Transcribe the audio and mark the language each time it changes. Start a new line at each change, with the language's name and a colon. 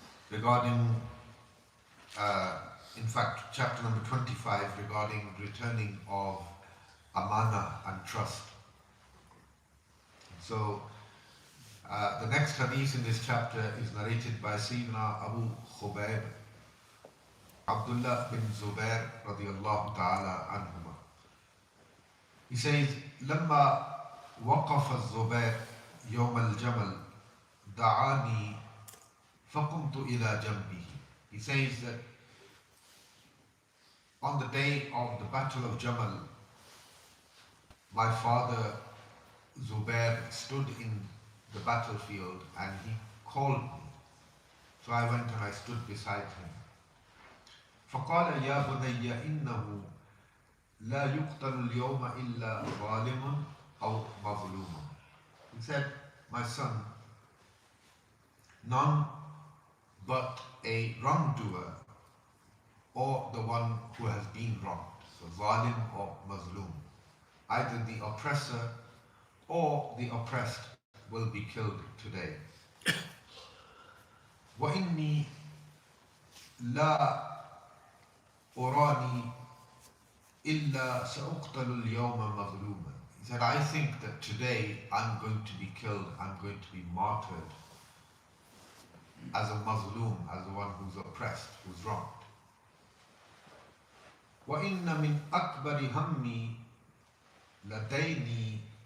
English: Regarding, in fact, chapter number 25 regarding returning of amana and trust. So, the next hadith in this chapter is narrated by Sayyidina Abu Khubayb, Abdullah bin Zubair radiyallahu ta'ala anhuma. He says,
Arabic: لما وقف الزبير يوم الجمل دعاني فقمت إلى جنبه.
English: He says that on the day of the battle of Jamal, my father Zubair stood in the battlefield and he called me. So I went and I stood beside him.
Arabic: فقال يا بني إنه لا يقتل اليوم إلا ظالم أو مظلوم.
English: He said, my son, none but a wrongdoer or the one who has been wronged. So zalim or mazloom. Either the oppressor or the oppressed will be killed today.
Arabic: وإني لا أراني إلا سأقتل اليوم مظلوما.
English: He said, I think that today I'm going to be killed, I'm going to be martyred as a mazloom, as the one who's oppressed, who's wronged.
Arabic: وإن من أكبر همي لديني.